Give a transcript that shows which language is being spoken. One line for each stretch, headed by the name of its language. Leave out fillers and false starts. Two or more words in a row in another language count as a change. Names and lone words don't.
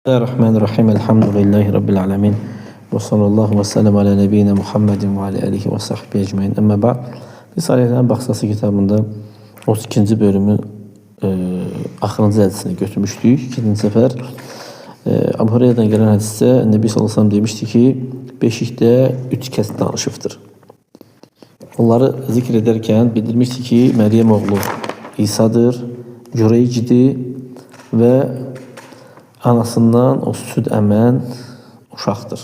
Arabic: بسم الله الرحمن الرحيم. الحمد لله رب العالمين. وصلى الله وسلم على نبينا محمد وعلى آله وصحبه أجمعين. أما بعد.
Azerbaijani: Risalələrin Baxsası kitabında 32-ci bölümün axırıncı hədisini götürmüşdük. İkinci səfər Əbu Hüreyrədən gələn hədisdə Nəbi
Arabic: صلى الله عليه وسلم
Azerbaijani: demişdi ki, beşikdə 3 kəs danışıbdır. Onları zikr edərkən bildirmişdi ki, Məryəm oğlu İsa'dır, Cüreycdir və anasından o süd əmən uşaqdır.